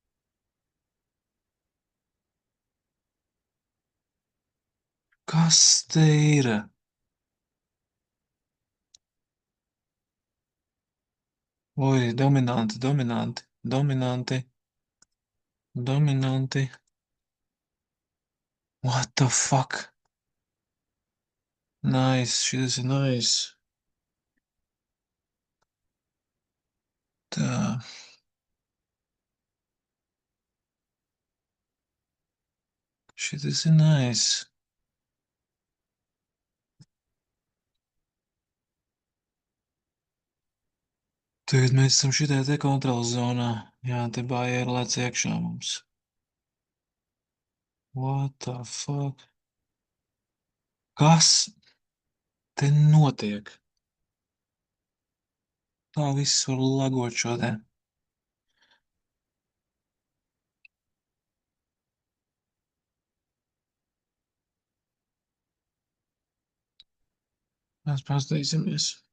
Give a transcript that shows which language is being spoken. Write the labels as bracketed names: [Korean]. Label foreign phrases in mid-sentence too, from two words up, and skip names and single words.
[Latvian] Kas te ir? Oi, dominanti, dominanti, dominanti, dominanti. [English] What the fuck? Nice, [Latvian] šis ir nice. Tā, šis ir nice. Tagad mēs esam šitā te kontrolas zonā. Jā, te bāja ir lec iekšā mums. [English] What the fuck? [Latvian] Kas te notiek? Tā viss var lagot šodien. Mēs paskatīsimies.